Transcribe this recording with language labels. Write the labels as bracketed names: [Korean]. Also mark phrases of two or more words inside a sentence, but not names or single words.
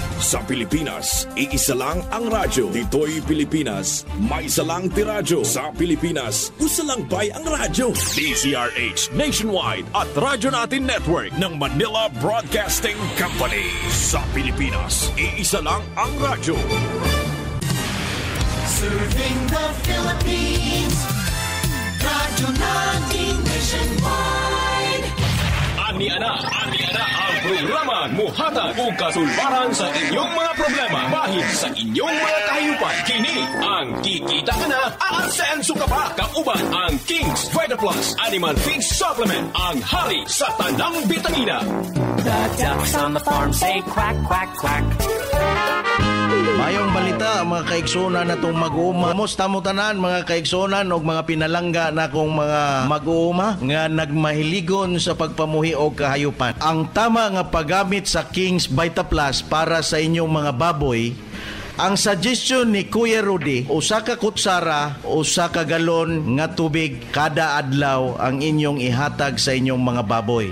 [Filipino] Sa Pilipinas, iisa lang ang radyo. Dito'y Pilipinas, may isa lang tiradyo. [Cebuano] Sa Pilipinas, usa lang bay ang radyo. DZRH Nationwide at Radyo Natin Network ng Manila Broadcasting Company. [Filipino] Sa Pilipinas, iisa lang ang radyo. [English] Serving the Philippines, Radyo Natin Nationwide. [Cebuano] Ani-ana ang programa muhatag og kasulbaran sa inyong mga problema bahin sa inyong mga kahayupan. Kini ang Kikita Ka Na, aasenso ka pa. Kauban ang King's Vita Plus Animal Feed Supplement, ang hari sa tanang bitamina. [English] The ducks on the farm say quack, quack, quack. [Cebuano] Mayong balita mga kaigsunan na itong mag-uuma. Musta mo tanan mga kaigsunan o mga pinalangga na kong mga mag-uuma nga nagmahiligon sa pagpamuhi o kahayupan. Ang tama nga paggamit sa King's Vita Plus para sa inyong mga baboy, ang suggestion ni Kuya Rudy, usa ka kutsara, usa ka galon nga tubig kada adlaw ang inyong ihatag sa inyong mga baboy.